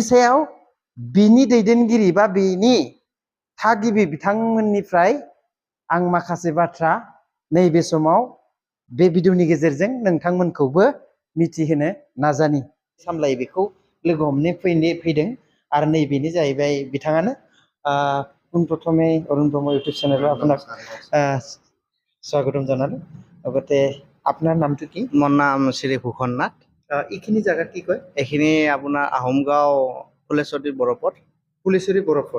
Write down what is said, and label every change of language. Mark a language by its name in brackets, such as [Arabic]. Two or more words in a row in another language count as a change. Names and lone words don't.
[Bodo] सायाव बिनि दैदेनगिरि बा बिनि थागिबि बिथांमोननिफ्राय आं माखासे बाथ्रा नैबे समाव बे भिडिअनि गेजेरजों नोंथांमोनखौबो मिथिहोनो नाजानि सामलायो बेखौ लोगो हमनो फैदों आरो नैबेनो जाहैबाय बिथाङानो [Assamese] পোনপ্ৰথমে অৰুণ ব্ৰহ্ম ইউটিউব চেনেলত আপোনাক স্বাগতম জনালো লগতে আপোনাৰ নামটো কি মোৰ নাম শ্ৰী ভূষণ নাথ এইখিনি জায়গা কি কয় এইখিনি আপোনাৰ আহোমগাঁও ফুলেশ্বৰী বৰপথ